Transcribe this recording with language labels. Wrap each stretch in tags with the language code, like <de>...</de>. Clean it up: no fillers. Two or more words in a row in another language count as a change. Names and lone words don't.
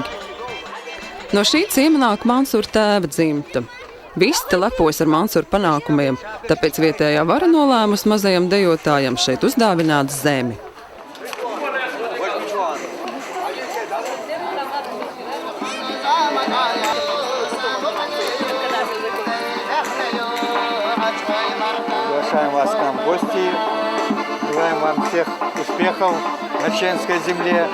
<lv>No šī ciema nāk Mansūra tēva dzimta. Visi te lepojas ar Mansūra panākumiem, tāpēc vietējā vara nolēmusi mazajam dejotājam šeit uzdāvināt zemi.</lv> <ru>Приглашаем вас к нам в гости. Желаем вам всех успехов на чеченской земле.</ru>